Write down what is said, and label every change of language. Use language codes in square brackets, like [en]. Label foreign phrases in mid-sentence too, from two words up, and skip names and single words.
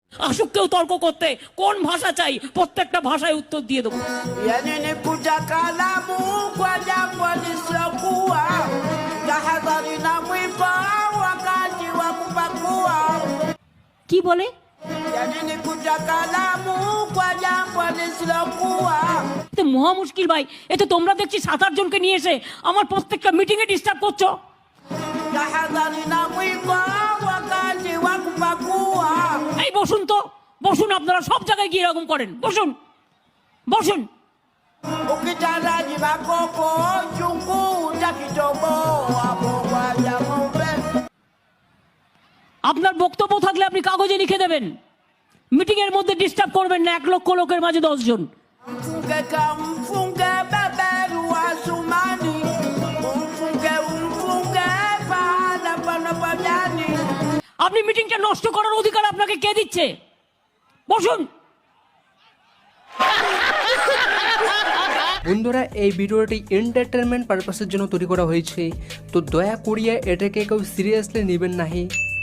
[bn] আসুক কেউ তর্ক করতে, কোন ভাষা চাই প্রত্যেকটা ভাষায় উত্তর দিয়ে দেবো। [sw] Yanikuta kalamu kwa jambo lisilokuwa, tahadhari na mwiba wakati wa kupakua. [bn] কি বলে? [sw] Yanikuta kalamu kwa jambo lisilokuwa. [bn] এতে মহা মুশকিল ভাই, এতে তোমরা দেখছি 7-8 জনকে নিয়ে এসে আমার প্রত্যেকটা মিটিং এ ডিস্টার্ব করছো। [sw] Tahadhari na mwiba wakati wa kupakua. [bn] এই বসুন তো, বসুন, আপনারা সব জায়গায় গিয়ে এরকম করেন, বসুন বসুন। [sw] Ukitaraji bakoko chungu utakitoboa kwa jambe. [bn] আপনার বক্তব্য থাকলে আপনি কাগজে লিখে দেবেন, মিটিং এর মধ্যে ডিস্টার্ব করবেন না 1 লক্ষ লোকের মাঝে 10 জন। [sw] Mfunge kamfunge beberu wa sumani, umfunge pahala pana pajani. [bn] আপনি মিটিংটা নষ্ট করার অধিকার আপনাকে কে দিচ্ছে? বসুন। বন্ধুরা, এই ভিডিওটি [en] entertainment purpose [bn] জন্য তৈরি করা হয়েছে, তো দয়া করিয়া এটাকে কেউ সিরিয়াসলি নেবেন নাহি।